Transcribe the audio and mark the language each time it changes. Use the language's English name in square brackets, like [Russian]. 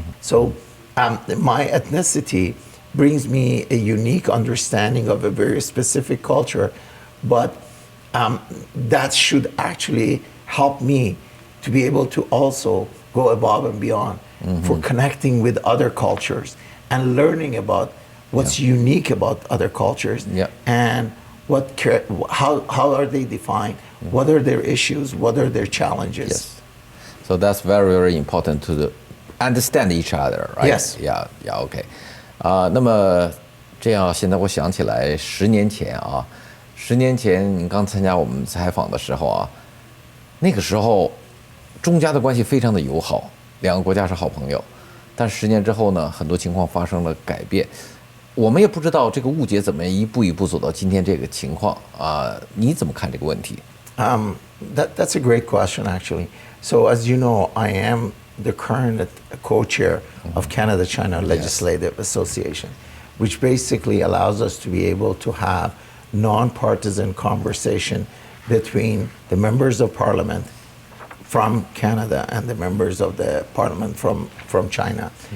[English] So my ethnicity brings me a unique understanding of a very specific culture, but that should actually help me to be able to also go above and beyond for connecting with other cultures and learning about what's unique about other cultures and how are they defined, what are their issues, what are their challenges. Yes. So that's very, very important to understand each other, right? Yes. Yeah, okay. [Chinese] 那么这样，现在我想起来，10年前您刚参加我们采访的时候啊，那个时候中加的关系非常的友好，两个国家是好朋友。但10年之后呢，很多情况发生了改变，我们也不知道这个误解怎么一步一步走到今天这个情况啊，你怎么看这个问题？ [English] That's a great question, actually. So, as you know, I am the current co-chair of Canada-China Legislative Association, which basically allows us to be able to have non-partisan conversation between the members of parliament from Canada and the members of the parliament from China.